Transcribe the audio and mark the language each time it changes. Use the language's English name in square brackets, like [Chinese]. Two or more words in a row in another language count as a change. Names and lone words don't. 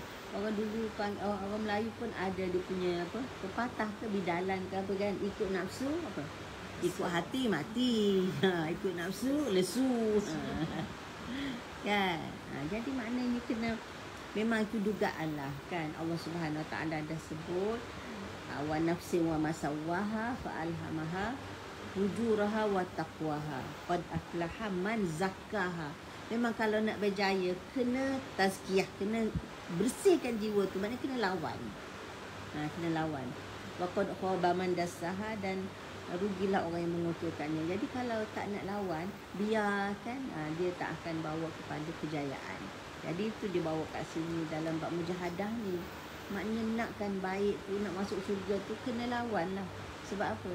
[Malay] Orang dulu orang Melayu pun ada dia punya apa, pepatah ke bidalan ke apa kan, ikut nafsu apa? Ikut hati mati. Ikut nafsu lesu. Kan. Jadi maknanya kena memang itu dugaan lah kan. [Arabic] الله سبحانه وتعالى [Malay] dah sebut [Arabic] ونفس وما سواها فألهمها فجورها وتقواها قد أفلح من زكاها. [Malay] Memang kalau nak berjaya kena tazkiyah, kena bersihkan jiwa tu, maknanya kena lawan. Kena lawan. [Arabic] وقد خاب من دساها, [Malay] dan rugilah orang yang mengucurkannya. Jadi kalau tak nak lawan, biarkan, dia tak akan bawa kepada kejayaan. Jadi itu dia bawa kat sini dalam bab mujahadah ni. Maknanya nakkan baik tu, nak masuk syurga tu, kena lawan lah. Sebab apa?